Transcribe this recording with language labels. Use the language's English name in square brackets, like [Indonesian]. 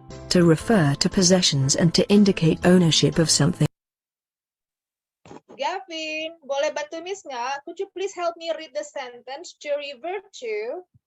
[English] To refer to possessions and to indicate ownership of something. [Indonesian] Gavin, boleh bantu Miss nggak? [English] Could you please help me read the sentence to revert to?